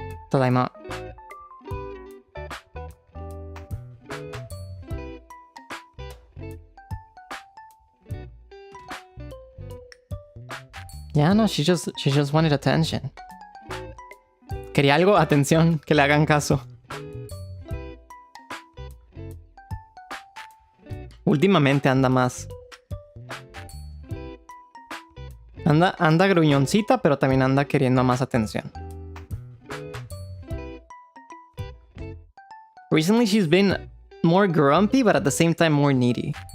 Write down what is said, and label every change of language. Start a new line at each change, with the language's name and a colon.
Japanese: Tadaima.
English: Yeah, no, she just wanted attention.
Spanish: Quería algo, atención, que le hagan caso. Últimamente anda más. Anda gruñoncita, pero también anda queriendo más atención.
English: Recently she's been more grumpy, but at the same time more needy.